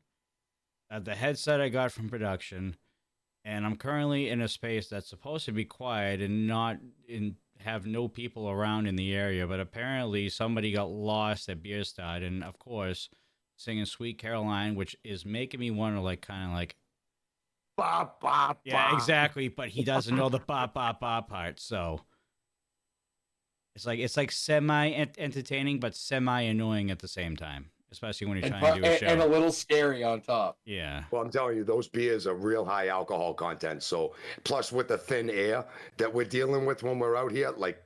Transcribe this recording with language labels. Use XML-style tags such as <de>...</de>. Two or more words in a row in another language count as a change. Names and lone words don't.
<en>The headset I got from production, and I'm currently in a space that's supposed to be quiet and have no people around in the area, but apparently somebody got lost at Bierstadt, and of course, singing Sweet Caroline, which is making me want to kind of Ba, ba, yeah, ba. exactly. But he doesn't know the ba ba ba part, so it's like semi entertaining but semi annoying at the same time, especially when you're trying to do a show. And a little scary on top. Yeah. Well, I'm telling you, those beers are real high alcohol content. So, plus with the thin air that we're dealing with when we're out here,</en>